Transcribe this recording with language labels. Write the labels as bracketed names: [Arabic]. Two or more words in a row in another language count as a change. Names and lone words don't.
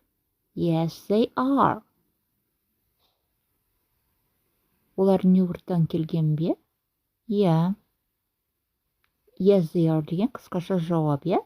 [English] Yes, they are. [Kazakh] Олар Нью-Йорктан келген бе? Иә. [English] Yes, they are [Kazakh] деген қысқаша жауап, иә?